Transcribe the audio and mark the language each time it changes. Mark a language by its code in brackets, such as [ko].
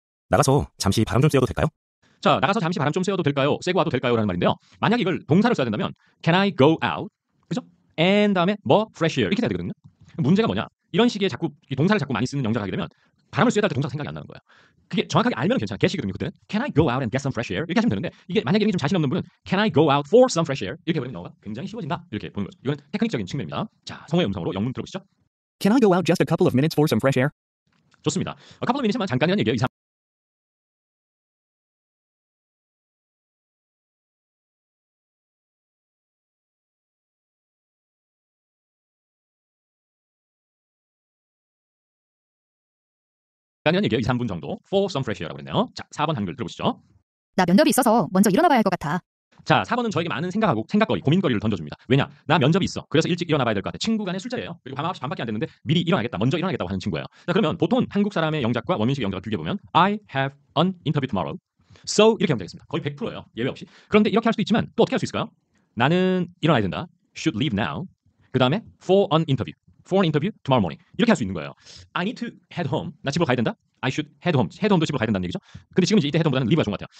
[ko] 나가서 잠시 바람 좀 쐬어도 될까요? 자, 나가서 잠시 바람 좀 쐬어도 될까요? 쐬고 와도 될까요? 라는 말인데요. 만약 이걸 동사를 써야 된다면 [en] Can I go out? [ko] 그죠? And 다음에 뭐 fresh air 이렇게 돼야 되거든요. 문제가 뭐냐? 이런 식의 자꾸 이 동사를 자꾸 많이 쓰는 영작을 하게 되면 바람을 쐬다 할 때 동사가 생각이 안 나는 거예요. 그게 정확하게 알면 괜찮아. get이거든요. [en] 그때는 Can I go out and get some fresh air? [ko] 이렇게 하시면 되는데 이게 만약에 이런 게 좀 자신 없는 분은 [en] Can I go out for some fresh air? [ko] 이렇게 해버리면 영어가 굉장히 쉬워진다. 이렇게 보는 거죠. 이건 테크닉적인 측면입니다. 자, 성우의 음성으로 영문 들어보시죠. [en] Can I go out just a couple of minutes for some fresh air? [ko] 좋습니다. couple of minutes만 잠깐이라는 얘기예요. 라는 얘기예요. 2, 3분 정도. [en] For some fresh air라고 했네요. [ko] 자, 4번 한글 들어보시죠. 나 면접이 있어서 먼저 일어나 봐야 할 것 같아. 자, 4번은 저에게 많은 생각거리, 고민거리를 던져줍니다. 왜냐? 나 면접이 있어. 그래서 일찍 일어나 봐야 될 것 같아. 친구 간의 술자리예요. 그리고 반밖에 안 됐는데 미리 일어나겠다. 먼저 일어나겠다고 하는 친구예요. 자, 그러면 보통 한국 사람의 영작과 원민식 영작을 비교해보면 [en] I have an interview tomorrow. [ko] So 이렇게 하면 되겠습니다. 거의 100%예요. 예외 없이. 그런데 이렇게 할 수도 있지만 또 어떻게 할 수 있을까요? 나는 일어나야 된다. [en] Should leave now. [ko] 그 다음에 [en] for an interview. For an interview tomorrow morning. [ko] 이렇게 할 수 있는 거예요. [en] I need to head home. [ko] 나 집으로 가야 된다. [en] I should head home. [ko] head home도 집으로 가야 된다는 얘기죠. 근데 지금 이제 이때 head home보다는 leave가 좋은 것 같아요.